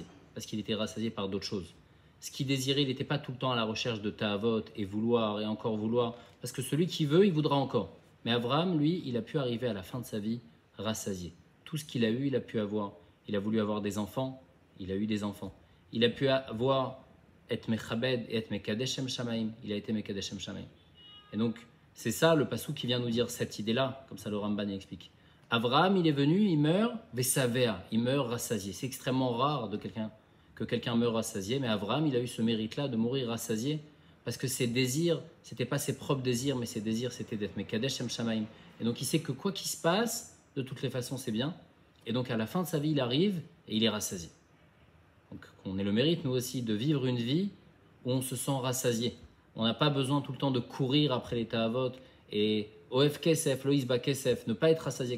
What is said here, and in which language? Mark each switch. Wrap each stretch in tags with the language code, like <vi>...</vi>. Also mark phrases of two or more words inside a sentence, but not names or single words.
<fr>Parce qu'il était rassasié par d'autres choses. Ce qu'il désirait, il n'était pas tout le temps à la recherche de ta'avot et vouloir et encore vouloir. Parce que celui qui veut, il voudra encore. Mais Abraham, lui, il a pu arriver à la fin de sa vie rassasié. Tout ce qu'il a eu, il a pu avoir. Il a voulu avoir des enfants, il a eu des enfants. Il a pu avoir et mechabed et</fr> <he>מקדש שם שמים.</he> <fr>Il a été</fr> <he>מקדש שם שמים.</he> <fr>Et donc, c'est ça le pasuk qui vient nous dire cette idée-là, comme ça le Ramban explique. Abraham, il est venu, il meurt, vesavea, il meurt rassasié. C'est extrêmement rare que quelqu'un meure rassasié, mais Abraham, il a eu ce mérite-là de mourir rassasié, parce que ses désirs, c'était pas ses propres désirs, mais ses désirs, c'était d'être</fr> <he>מקדש שם שמים.</he> <fr>Et donc, il sait que quoi qu'il se passe, de toutes les façons, c'est bien. Et donc, à la fin de sa vie, il arrive et il est rassasié. Donc, on ait le mérite, nous aussi, de vivre une vie où on se sent rassasié. On n'a pas besoin tout le temps de courir après les ta'avot et</fr> <he>אוהב כסף לא ישבע כסף,</he> <fr>ne pas être rassasié.</fr>